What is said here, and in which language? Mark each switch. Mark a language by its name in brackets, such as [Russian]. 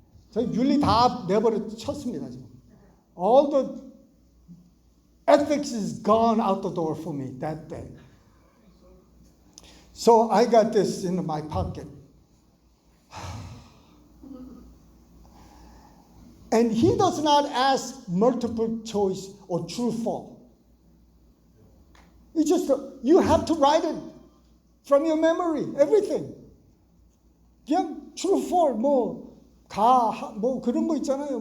[Korean] 저 윤리 다 내버려 쳤습니다 지금. [English] All the ethics is gone out the door for me that day. So I got this in my pocket. And he does not ask multiple choice or true false. It's just you have to write it from your memory, everything. [Korean] 그냥 true false 뭐 그런 거 있잖아요.